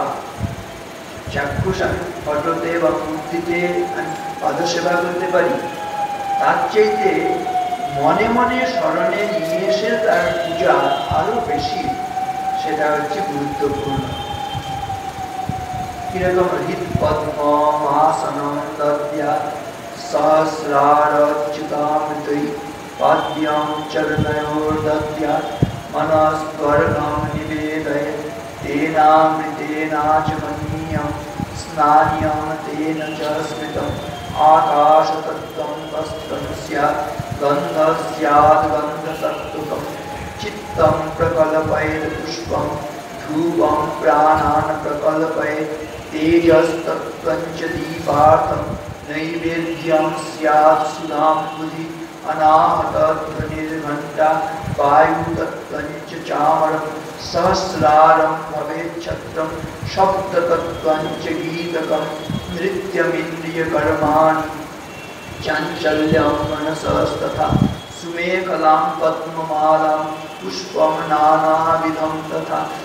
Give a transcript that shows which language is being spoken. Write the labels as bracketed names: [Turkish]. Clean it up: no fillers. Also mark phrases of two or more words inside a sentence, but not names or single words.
[Bangla] চাক্ষুষ আমি ফটোতে বা মূর্তিতে আমি পাদ সেবা করতে পারি, তার চাইতে মনে মনে স্মরণে নিয়ে এসে তার পূজা আরো বেশি, সেটা হচ্ছে গুরুত্বপূর্ণ। [Sanskrit] কিরকম হৃদ পদ্ম আসনম দদ্যাৎ সহস্রারচ্যুতামৃতৈ পাদ্যম চরণয়োর দদ্যাৎ মনস্বর্গম নিবেদয়েৎ তেনামৃতেনাচমনীয়ম স্নানিয়ম তেন চ স্মৃতম আকাশতত্ত্বম তস্ত্বম স্যাৎ গন্ধ স্যাৎ গন্ধসত্ত্বকম চিত্তম প্রকল্পয়েৎ পুষ্পম ধূপম প্রাণান প্রকল্পয়েৎ তেজস্তত্ত্বং চ দীপার্থম নৈবেদ্যম স্যাৎ সুধাম বুধি अनाहतध्वनिर्घण्टा वायुतत्त्वञ्च चामरं सहस्रारं भवेच्छत्रं शब्दतत्त्वञ्च गीतकं नृत्यमिन्द्रियकर्माणि चाञ्चल्यं मनसस्तथा सुमेखलां पद्ममालां पुष्पं नानाविधं तथा